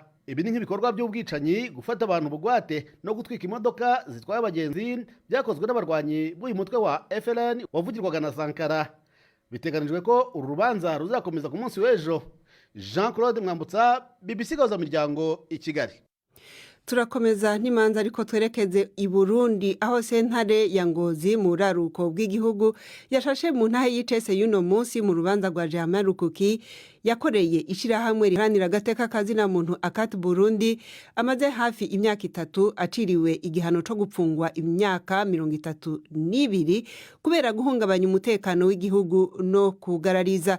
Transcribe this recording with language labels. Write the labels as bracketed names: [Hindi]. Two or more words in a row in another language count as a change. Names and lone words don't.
[Kinyarwanda] Ibi ni nk'ibikorwa by'ubwicanyi, gufata abantu bugwate no gutwika imodoka zitwaye abagenzi byakozwe n'abarwanyi b'uyu mutwe wa FLN wavugirwaga na Sankara. Biteganijwe ko uru rubanza ruzakomeza ku munsi w'ejo. Jean-Claude Mwambutsa, BBC Gahuzamiryango, i Kigali. [Rundi] Turakomeza n'imanza ariko twerekeze i Burundi aho sentare ya Ngozi mu raruko bw'igihugu yashashe mu ntahe y'icese y'uno munsi mu rubanza rwa Germain Rukuki yakoreye ishirahamwe riharanira agateka kazina muntu Akati Burundi amaze hafi imyaka 3 aciriwe igihano cyo gupfungwa imyaka 32 kubera guhungabanya umutekano w'igihugu no kugarariza.